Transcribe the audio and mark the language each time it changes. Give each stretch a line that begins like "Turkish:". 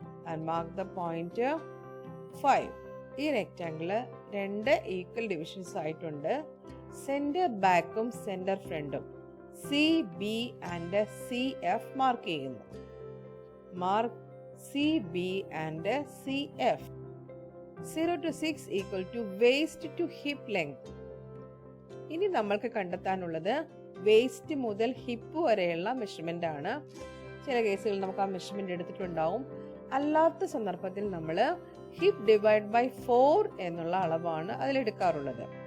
English: and mark the point 5.
Malayalam: ഈ rectangle 2 equal divisions ആയിട്ടുണ്ട്. Centre ബാക്കും സെന്റർ ഫ്രണ്ടും CB ആൻഡ് CF മാർക്ക് ചെയ്യുന്നു.
English: Mark CB and CF. 0 to 6 equal to waist to hip length.
Malayalam: ഇനി നമ്മൾക്ക് കണ്ടെത്താനുള്ളത് waste മുതൽ hip വരെയുള്ള മെഷർമെന്റ് ആണ്. ചില കേസുകളിൽ നമുക്ക് ആ മെഷർമെന്റ് എടുത്തിട്ടുണ്ടാവും. അല്ലാത്ത സന്ദർഭത്തിൽ നമ്മൾ ഹിപ്പ് ഡിവൈഡ് ബൈ 4 എന്നുള്ള അളവാണ് അതിലെടുക്കാറുള്ളത്.